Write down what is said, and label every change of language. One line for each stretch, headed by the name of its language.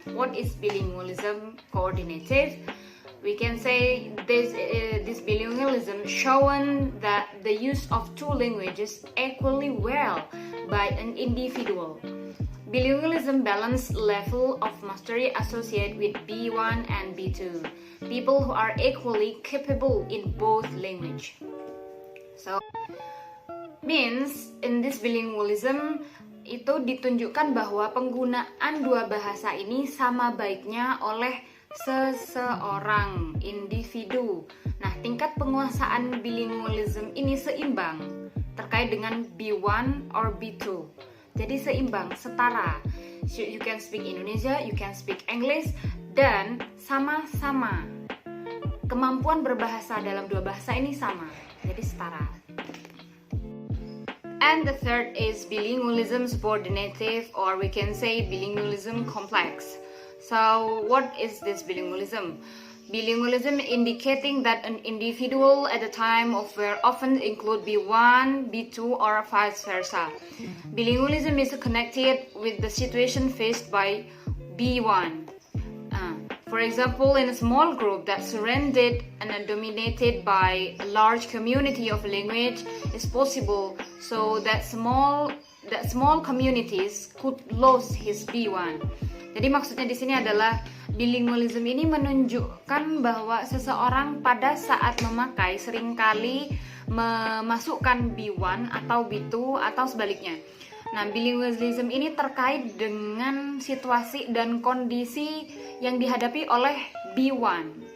English: What is bilingualism coordinative? We can say this bilingualism shown that the use of 2 languages equally well by an individual. Bilingualism balance level of mastery associated with B1 and B2. People who are equally capable in both language. So means in this bilingualism
Indonesian: itu ditunjukkan bahwa penggunaan 2 bahasa ini sama baiknya oleh seseorang individu. Nah, tingkat penguasaan bilingualism ini seimbang terkait dengan B1 or B2. Jadi seimbang, setara.
English: So, you can speak Indonesia, you can speak English,
Indonesian: dan sama-sama. Kemampuan berbahasa dalam 2 bahasa ini sama, jadi setara.
English: And the third is bilingualism subordinative, or we can say bilingualism complex. So what is this bilingualism? Bilingualism indicating that an individual at the time of where often include B1, B2 or vice versa. Bilingualism is connected with the situation faced by B1. For example, in a small group that's surrounded and dominated by a large community of language is possible, so that small communities could lose his B1.
Indonesian: Jadi maksudnya di sini adalah bilingualism ini menunjukkan bahwa seseorang pada saat memakai seringkali memasukkan B1 atau B2 atau sebaliknya. Nah, bilingualism ini terkait dengan situasi dan kondisi yang dihadapi oleh B1.